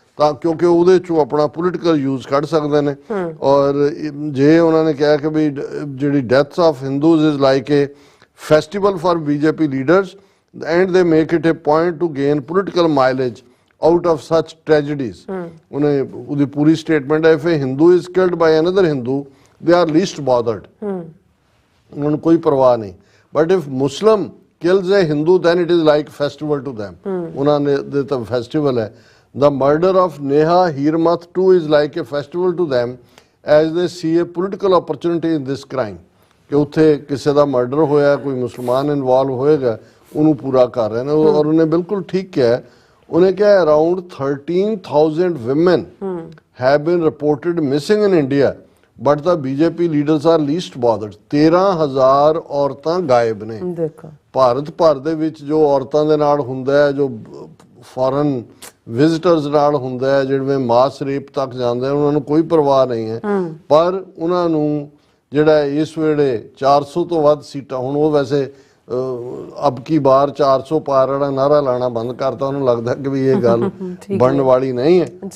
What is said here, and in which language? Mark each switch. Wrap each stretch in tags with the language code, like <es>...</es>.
<pa>ਤਾਂ ਕਿਉਂਕਿ ਉਹਦੇ ਚੋਂ ਆਪਣਾ ਪੋਲੀਟੀਕਲ ਯੂਜ਼ ਕੱਢ ਸਕਦੇ ਨੇ। ਔਰ ਜੇ ਉਹਨਾਂ ਨੇ ਕਿਹਾ ਕਿ ਵੀ ਜਿਹੜੀ</pa> <en>Deaths of Hindus is like a festival for BJP leaders and they make it a point to gain political mileage out of such tragedies.</en> <pa>ਉਹਦੀ ਪੂਰੀ ਸਟੇਟਮੈਂਟ ਹੈ,</pa> <en>if a Hindu is killed by another Hindu they are least bothered.</en> <pa>ਉਹਨਾਂ ਨੂੰ ਕੋਈ ਪਰਵਾਹ ਨਹੀਂ,</pa> <en>but if Muslim kills a Hindu then it is like festival to them.</en> <pa>ਉਹਨਾਂ ਦੇ ਤਾਂ ਫੈਸਟੀਵਲ ਹੈ।</pa> <en>The murder of Neha Hirmath too is like a festival to them as they see a political opportunity in this crime.</en> <pa>ਕਿ ਉੱਥੇ ਕਿਸੇ ਦਾ murder ਹੋਇਆ, ਕੋਈ ਮੁਸਲਮਾਨ ਇਨਵੋਲਵ ਹੋਏਗਾ, ਉਹਨੂੰ ਪੂਰਾ ਕਰ ਰਹੇ ਨੇ। ਔਰ ਉਹਨੇ ਬਿਲਕੁਲ ਠੀਕ ਕਿਹਾ, ਉਹਨੇ ਕਿਹਾ</pa> <en>Around 13,000 women have been reported missing in India but the BJP leaders are least bothered.</en> <pa>13,000 ਔਰਤਾਂ ਗਾਇਬ ਨੇ। ਦੇਖੋ ਭਾਰਤ ਭਰ ਦੇ ਵਿੱਚ ਜੋ ਔਰਤਾਂ ਦੇ ਨਾਲ ਹੁੰਦਾ ਹੈ, ਜੋ ਫੋਰਨ ਵਿਜ਼ਿਟਰਸ ਨਾਲ ਹੁੰਦਾ ਹੈ, ਜਿਹੜੇ ਮਾਸ ਰੇਪ ਤੱਕ ਜਾਂਦੇ, ਉਹਨਾਂ ਨੂੰ ਕੋਈ ਪਰਵਾਹ ਨਹੀਂ ਹੈ। ਪਰ ਉਹਨਾਂ ਨੂੰ ਜਿਹੜਾ ਇਸ ਵੇਲੇ 400 ਤੋਂ ਵੱਧ ਸੀਟਾਂ, ਹੁਣ ਉਹ ਵੈਸੇ</pa> <hi>ਅਬ ਕੀ ਬਾਰ 400 ਪਾਰ</hi> <pa>ਵਾਲਾ ਨਾਰਾ ਲਾਣਾ ਬੰਦ ਕਰਤਾ, ਉਹਨੂੰ ਲੱਗਦਾ ਕਿ ਵੀ ਇਹ ਗੱਲ ਬਣਨ ਵਾਲੀ ਨਹੀਂ ਹੈ।</pa>